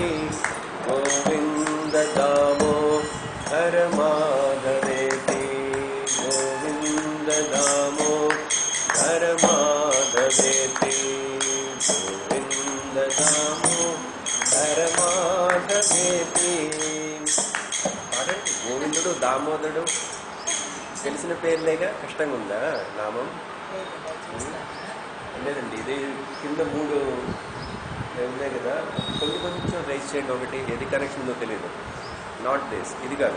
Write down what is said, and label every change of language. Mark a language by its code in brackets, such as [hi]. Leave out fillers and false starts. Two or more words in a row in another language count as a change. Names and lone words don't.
[sa] गोविंद दामोदर माधवेति. गोविंद दामोदर माधवेति. गोविंद दामोदर माधवेति. [te] గోవిందుడు దామోదరుడు తెలిసిన పేర్లేగా కష్టంగా ఉందా నామం? లేదండి, ఇది కింద 3 ఉన్నాయి కదా, కొంచెం రైస్ చేయండి. ఒకటి ఏది కనెక్షన్ ఉందో తెలియదు. [en] not this, [te] ఇది కాదు.